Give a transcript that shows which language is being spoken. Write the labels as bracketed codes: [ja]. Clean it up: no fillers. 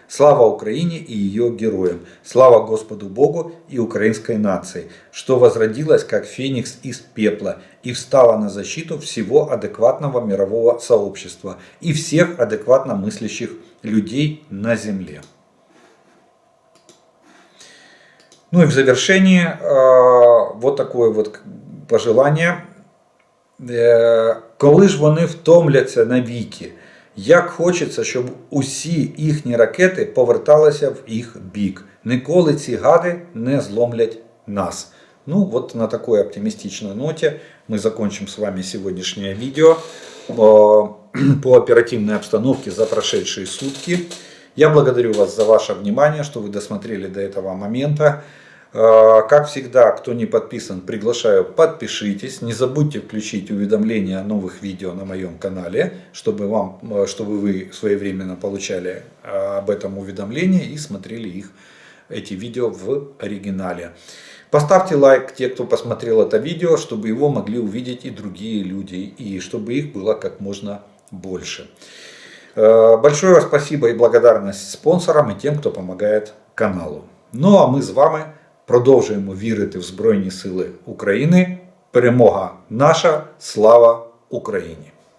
[ru] Слава Украине и ее героям. Слава Господу Богу и украинской нации, что возродилась как феникс из пепла и встала на защиту всего адекватного мирового сообщества и всех адекватно мыслящих людей на земле. Ну и в завершении вот такое вот пожелание. [uk] Коли ж вони втомляться навіки, як хочеться, щоб усі їхні ракети поверталися в їх бік. Ніколи ці гади не зломлять нас. [ru] Ну вот на такой оптимистичной ноте мы закончим с вами сегодняшнее видео по оперативной обстановке за прошедшие сутки. Я благодарю вас за ваше внимание, что вы досмотрели до этого момента. Как всегда, кто не подписан, приглашаю, подпишитесь. Не забудьте включить уведомления о новых видео на моем канале, чтобы вы своевременно получали об этом уведомления и смотрели эти видео в оригинале. Поставьте лайк, те, кто посмотрел это видео, чтобы его могли увидеть и другие люди, и чтобы их было как можно больше. Большое спасибо и благодарность спонсорам и тем, кто помогает каналу. [uk] Ну а ми з вами продовжуємо вірити в Збройні Сили України. Перемога наша, слава Україні!